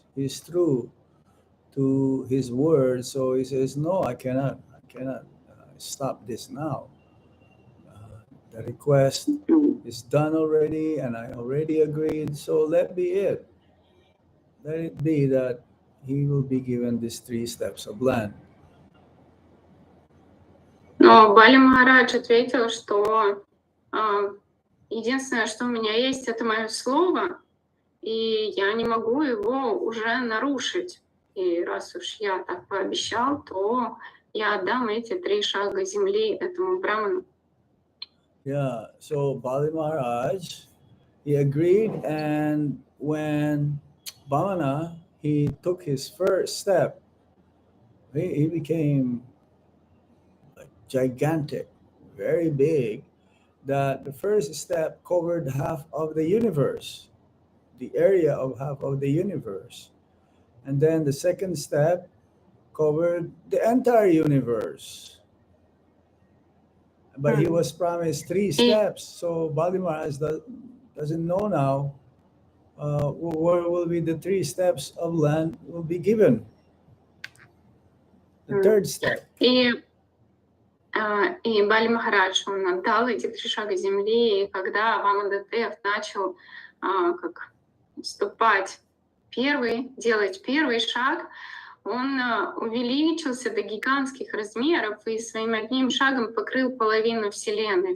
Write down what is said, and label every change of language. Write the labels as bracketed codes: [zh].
[en] He's true to his word, so he says, no, I cannot stop this now. The request is done already, and I already agreed, so let be it. Let it be that he will be given these 3 steps of land. [ru] Но Бали Махарадж ответил, что единственное, что у меня есть, это мое слово, и я не могу его уже нарушить. И раз уж я так пообещал, то я отдам эти 3 шага земли этому браману. [en] Yeah, so Bali Maharaj, he agreed, and when Vamana, he took his first step, he became gigantic, very big, that the first step covered half of the universe, the area of half of the universe. And then the second step covered the entire universe. But he was promised 3 steps, so Bali Maharaj doesn't know now where will be the 3 steps of land will be given. The third step. [ru] И Бали Махарадж, он отдал эти 3 шага земли, и когда Ваманадев начал как ступать делать первый шаг, он увеличился до гигантских размеров и своим одним шагом покрыл половину Вселенной.